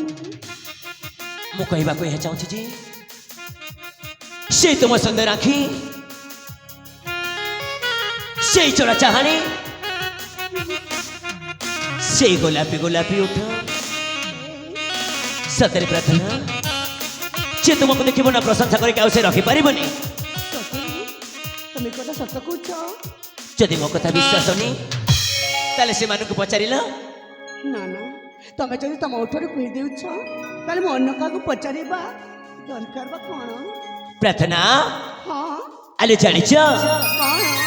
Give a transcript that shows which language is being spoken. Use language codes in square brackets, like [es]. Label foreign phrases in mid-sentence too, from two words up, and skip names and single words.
[or] ମୁଁ କହିବାକୁ ଏହା ଚାହୁଁଛି ଯେ ସେ ତୁମ ସୁନ୍ଦର ଆଖି ସେଇ ଚୋରା ଚାହାଣୀ ସେଇ ଗୋଲାପୀ ଗୋଲାପୀ ଉଠ ସତରେ ପ୍ରାର୍ଥନା ସେ ତୁମକୁ ଦେଖିବ ନା ପ୍ରଶଂସା କରିକି ଆଉ ସେ ରଖିପାରିବନି ତୁମି କଥା ସତ୍ୟ কହୁଛ ଯଦି ମୋ କଥା ବିଶ୍ୱାସ ନି ତାହେଲେ ସେମାନଙ୍କୁ ପଚାରିଲ ନା ନା ତମେ ଯଦି ତମ ଓଠରୁ କହିଦେଉଛ ତାହେଲେ ମୁଁ ଅନ୍ୟ କାହାକୁ ପଚାରିବା ଦରକାର ବା କ'ଣ ପ୍ରାର୍ଥନା ହଁ ଆଲେ ଜାଣିଛ କ'ଣ